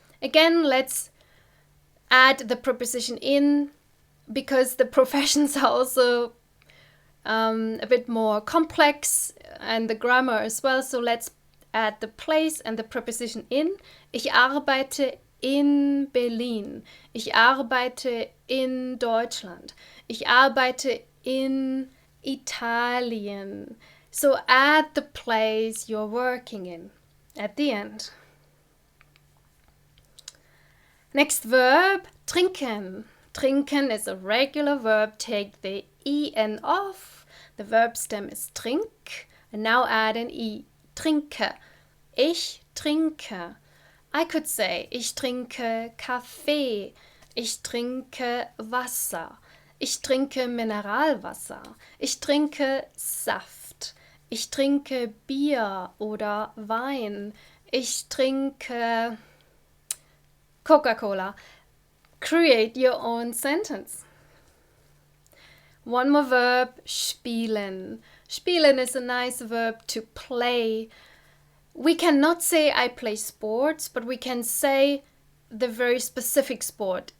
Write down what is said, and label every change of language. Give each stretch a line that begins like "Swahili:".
English: Again, let's add the preposition in, because the professions are also a bit more complex, and the grammar as well. So let's add the place and the preposition in.
German: Ich arbeite in Berlin. Ich arbeite in Deutschland. Ich arbeite in Italien.
English: So add the place you're working in at the end. Next verb, trinken. Trinken is a regular verb. Take the en off. The verb stem is trink. And now add an i.
German: Trinke. Ich trinke.
English: I could say,
German: ich trinke Kaffee. Ich trinke Wasser. Ich trinke Mineralwasser. Ich trinke Saft. Ich trinke Bier oder Wein. Ich trinke Coca-Cola.
English: Create your own sentence. One more verb, spielen. Spielen is a nice verb to play. We cannot say I play sports, but we can say the very specific sport.